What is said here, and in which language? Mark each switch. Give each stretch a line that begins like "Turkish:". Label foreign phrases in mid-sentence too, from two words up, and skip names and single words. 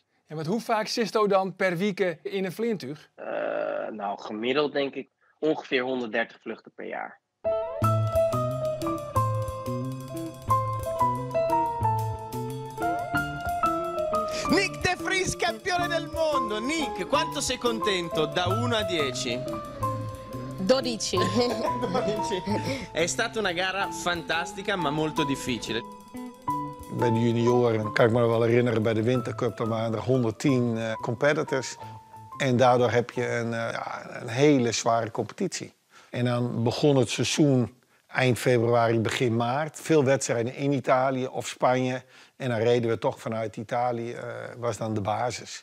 Dutch: En want hoe vaak zit je dan per week in een vliegtuig? Nou, gemiddeld denk ik ongeveer 130 vluchten per jaar. Nick De Vries,
Italian: campione del mondo. Nick, quanto sei contento? Da 1 a 10? 12. È stata una gara fantastica, ma molto difficile.
Dutch: Bij de junioren kan ik me wel herinneren, bij de Wintercup dan waren er 110 competitors. En daardoor heb je een hele zware competitie. En dan begon het seizoen eind februari, begin maart. Veel wedstrijden in Italië of Spanje. En dan reden we toch vanuit Italië, was dan de basis.